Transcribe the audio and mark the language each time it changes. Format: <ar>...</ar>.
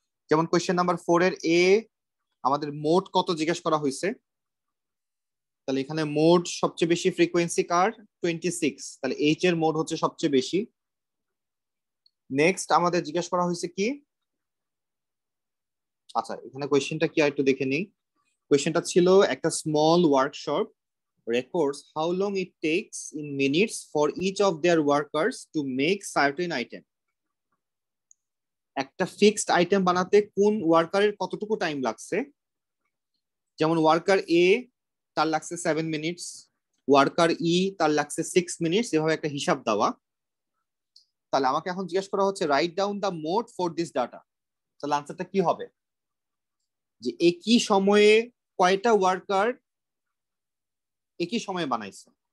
<bn>যেমন question number 4 এর এ, আমাদের মোড কত জিজ্ঞেস করা হয়েছে, তাহলে এখানে মোড সবচেয়ে বেশি ফ্রিকোয়েন্সি কার? 26, তাহলে এইচ এর মোড হচ্ছে সবচেয়ে বেশি। নেক্সট আমাদের জিজ্ঞেস করা হয়েছে কি, আচ্ছা এখানে কোয়েশ্চেনটা কি একটু দেখে নিই। কোয়েশ্চেনটা ছিল একটা small workshop</bn> <en>records how long it takes in minutes for each of their workers to make certain item.</en> <bn>একটা ফিক্সড আইটেম বানাতে কোন ওয়ার্কারের কতটুকু টাইম লাগছে, যেমন ওয়ার্কার এ তার লাগছে 7 মিনিটস, ওয়ার্কার ই তার লাগছে 6 মিনিটস, এভাবে একটা হিসাব দেওয়া। তাহলে আমাকে এখন জিজ্ঞেস করা হচ্ছে</bn> <en>Right down the mode for this data.</en> <bn>তাহলে আনসারটা কি হবে, যে একই সময়ে কয়টা ওয়ার্কার একই সময়ে বানাইছে।</bn>